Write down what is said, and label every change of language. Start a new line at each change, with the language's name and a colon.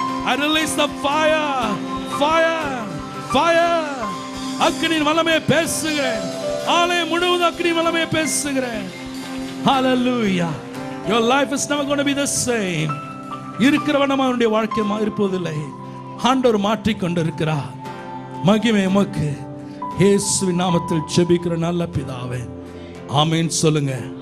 English: I release the fire fire fire.
Tamil: அக்கினியின் வல்லமையை பேசுகிறேன். ஆலயம் முழுவதும் அக்கினியின் வல்லமையை பேசுகிறேன்.
English: Hallelujah. Your life is never going to be the same.
Tamil: இருக்கிறவனமா உன்னுடைய வாழ்க்கை இருப்பதில்லை. ஆண்டவர் மாற்றிக் கொண்டிருக்கிறார். மகிமை உமக்கு. இயேசுவின் நாமத்தில் ஜெபிக்கிற நல்ல பிதாவே, ஆமென் சொல்லுங்க.